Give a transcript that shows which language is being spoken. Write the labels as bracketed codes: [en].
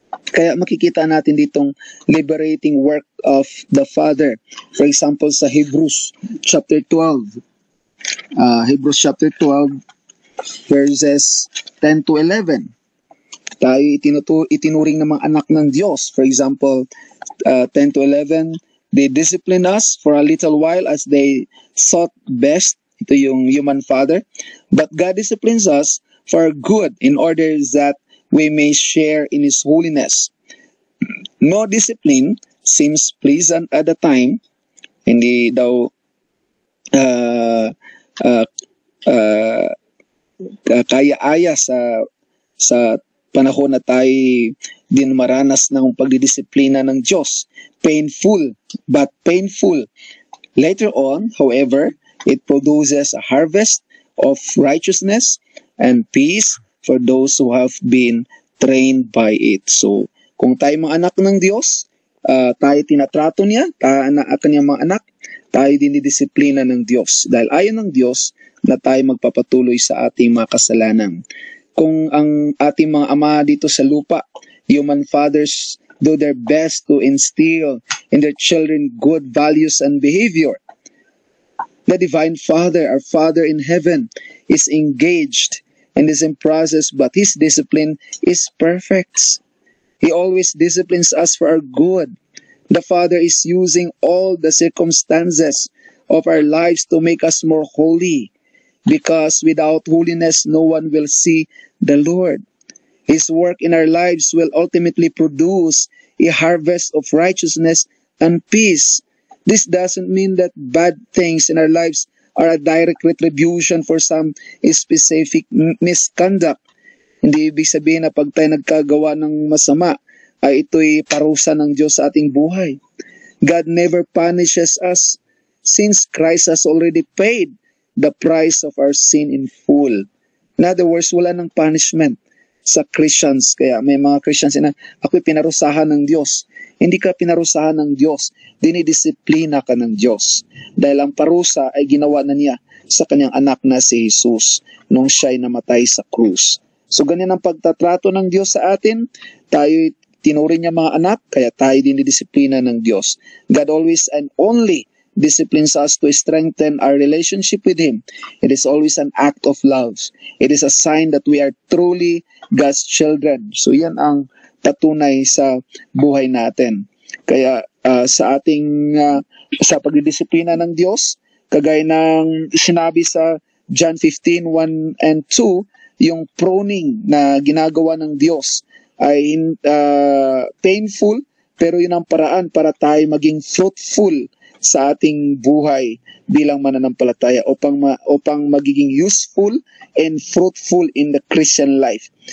[tl] Kaya makikita natin ditong [en] liberating work of the Father. For example, sa Hebrews chapter 12. Hebrews chapter 12 verses 10 to 11. [tl] Tayo itinuring ng mga anak ng Diyos. [en] For example, 10 to 11, they disciplined us for a little while as they thought best. [tl] Ito yung [en] human father. But God disciplines us for good in order that we may share in His holiness. No discipline seems pleasant at the time. [tl] Hindi daw kaya-aya sa panahon na tayo din maranas ng pagdidisiplina ng Diyos. [en] Painful, but painful. Later on, however, it produces a harvest of righteousness and peace for those who have been trained by it. [tl] So, kung tayo mga anak ng Diyos, tayo tinatrato niya, kanyang mga anak, tayo din didisiplina ng Diyos. Dahil ayon ng Diyos na tayo magpapatuloy sa ating mga kasalanan. Kung ang ating mga ama dito sa lupa, [en] human fathers, do their best to instill in their children good values and behavior, the Divine Father, our Father in heaven, is engaged in this process, but His discipline is perfect. He always disciplines us for our good. The Father is using all the circumstances of our lives to make us more holy, because without holiness, no one will see the Lord. His work in our lives will ultimately produce a harvest of righteousness and peace. This doesn't mean that bad things in our lives are a direct retribution for some specific misconduct. [tl] Hindi ibig sabihin na pag tayo nagkagawa ng masama, ay ito'y parusa ng Diyos sa ating buhay. [en] God never punishes us since Christ has already paid the price of our sin in full. In other words, [tl] wala ng punishment sa Christians. Kaya may mga Christians na, ako'y pinarusahan ng Diyos. Hindi ka pinarusahan ng Diyos, dinidisiplina ka ng Diyos. Dahil ang parusa ay ginawa na niya sa kanyang anak na si Jesus nung siya'y namatay sa krus. So ganyan ang pagtatrato ng Diyos sa atin. Tayo'y tinuring niya mga anak, kaya tayo dinidisiplina ng Diyos. [en] God always and only disciplines us to strengthen our relationship with Him. It is always an act of love. It is a sign that we are truly God's children. [tl] So yan ang patunay sa buhay natin. Kaya sa ating sa pagdidisiplina ng Diyos, kagaya ng sinabi sa John 15:1 and 2, yung pruning na ginagawa ng Diyos ay painful, pero yun ang paraan para tayo maging fruitful sa ating buhay bilang mananampalataya upang magiging [en] useful and fruitful in the Christian life.